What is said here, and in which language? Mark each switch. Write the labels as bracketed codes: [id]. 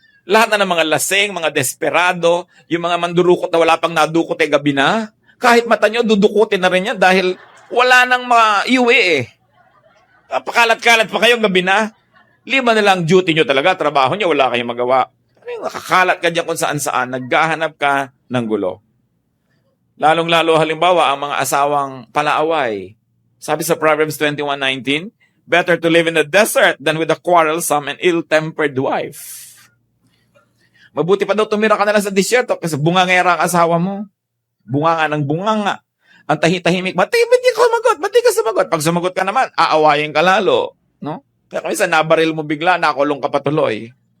[tl] Lahat na ng mga lasing, mga desperado, yung mga mandurukot na wala pang nadukot gabi na, kahit mata nyo, dudukutin na rin yan dahil wala nang iuwi Pakalat-kalat pa kayo gabi na. Lima na lang duty nyo talaga, trabaho nyo, wala kayong magawa. Nakakalat ka dyan kung saan-saan, naghahanap ka ng gulo. Lalong-lalo halimbawa, ang mga asawang palaaway. Sabi sa [en] Proverbs 21:19, better to live in the desert than with a quarrelsome and ill-tempered wife. [tl] Mabuti pa daw tumira ka na lang sa disyerto kasi bungangera ang asawa mo. Bunganga ng bunganga. Ang tahimik, ba't di ka sumagot? Pag sumagot ka naman, aawayin ka lalo. No? Kaya minsan nabaril mo bigla, nakulong ka patuloy.